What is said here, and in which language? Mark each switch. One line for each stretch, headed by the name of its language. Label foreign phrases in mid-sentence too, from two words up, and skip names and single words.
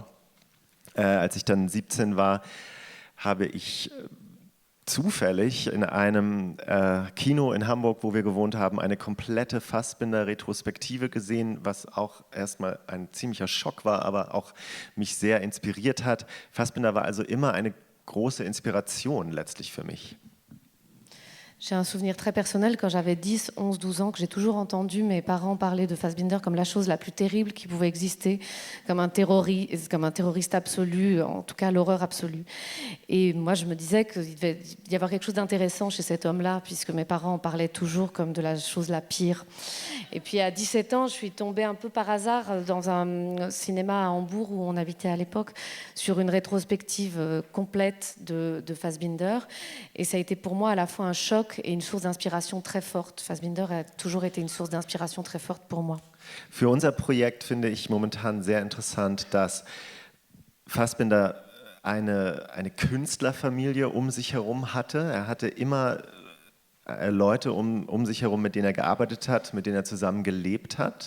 German: Als ich dann 17 war, habe ich zufällig in einem Kino in Hamburg, wo wir gewohnt haben, eine komplette Fassbinder-Retrospektive gesehen, was auch erstmal ein ziemlicher Schock war, aber auch mich sehr inspiriert hat. Fassbinder war also immer eine große Inspiration letztlich für mich.
French: J'ai un souvenir très personnel quand j'avais 10, 11, 12 ans, que j'ai toujours entendu mes parents parler de Fassbinder comme la chose la plus terrible qui pouvait exister, comme un terroriste absolu, en tout cas l'horreur absolue. Et moi, je me disais qu'il devait y avoir quelque chose d'intéressant chez cet homme-là, puisque mes parents en parlaient toujours comme de la chose la pire. Et puis à 17 ans, je suis tombée un peu par hasard dans un cinéma à Hambourg où on habitait à l'époque, sur une rétrospective complète de Fassbinder. Et ça a été pour moi à la fois un choc et une source d'inspiration très forte. Fassbinder a toujours été une source d'inspiration très forte pour moi.
German: Für unser Projekt finde ich momentan sehr interessant, dass Fassbinder eine Künstlerfamilie um sich herum hatte. Er hatte immer Leute um sich herum, mit denen er gearbeitet hat, mit denen er zusammen gelebt hat.